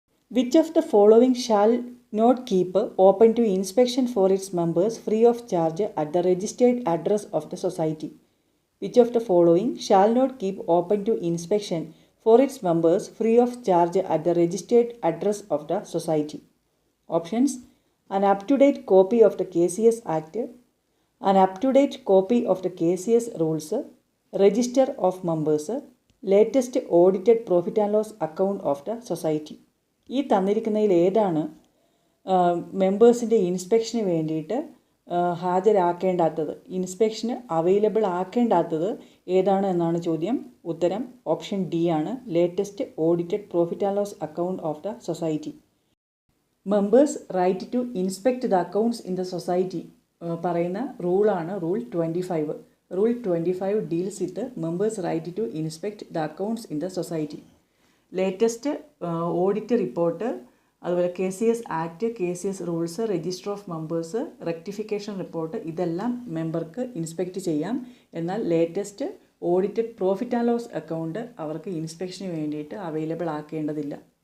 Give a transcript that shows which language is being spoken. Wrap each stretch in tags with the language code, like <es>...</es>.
<en>Which of the following shall not keep open to inspection for its members free of charge at the registered address of the society? Which of the following shall not keep open to inspection for its members free of charge at the registered address of the society? Options: an up-to-date copy of the KCS Act, an up-to-date copy of the KCS rules, register of members, latest audited profit and loss account of the society.</en> <ml>ഈ തന്നിരിക്കുന്നതിൽ ഏതാണ് മെമ്പേഴ്സിൻ്റെ ഇൻസ്പെക്ഷന് വേണ്ടിയിട്ട് ഹാജരാക്കേണ്ടാത്തത്, ഇൻസ്പെക്ഷന് available ആക്കേണ്ടാത്തത് ഏതാണ് എന്നാണ് ചോദ്യം. ഉത്തരം option D ആണ്,</ml> <en>Latest audited profit and loss account of the society. Members right to inspect the accounts in the society</en> <ml>പറയുന്ന റൂളാണ്</ml> <en>Rule 25. Rule 25 deals with the members' right to inspect the accounts in the society.</en> <ml>Latest audit report, അതുപോലെ KCS act, KCS rules, register of members, rectification report, ഇതെല്ലാം മെമ്പർക്ക് inspect ചെയ്യാം. എന്നാൽ latest audited profit and loss account അവർക്ക് ഇൻസ്പെക്ഷന് വേണ്ടിയിട്ട് available ആക്കേണ്ടതില്ല.</ml>